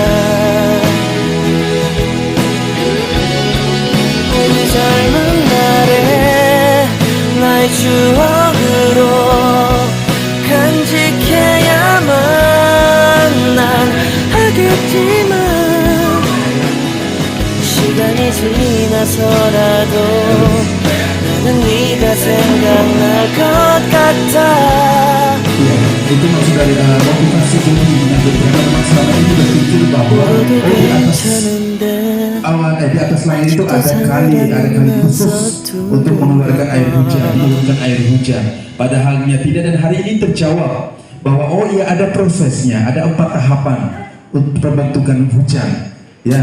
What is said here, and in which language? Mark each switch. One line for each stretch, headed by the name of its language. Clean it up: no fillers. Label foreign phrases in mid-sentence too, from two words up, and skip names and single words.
Korean: 우리 젊은 날에 나의 추억으로 간직해야만 난 하겠지만 시간이 지나서라도 나는 네가 생각날 것 같아.
Indonesian: Ya, itu maksud dari motivasi untuk menyambut berbagai masalah ini berpikir bahwa di atas langit itu ada kali khusus untuk mengeluarkan air hujan, menurunkan air hujan. Padahalnya tidak, dan hari ini terjawab bahwa oh iya ada prosesnya, ada 4 tahapan untuk pembentukan hujan.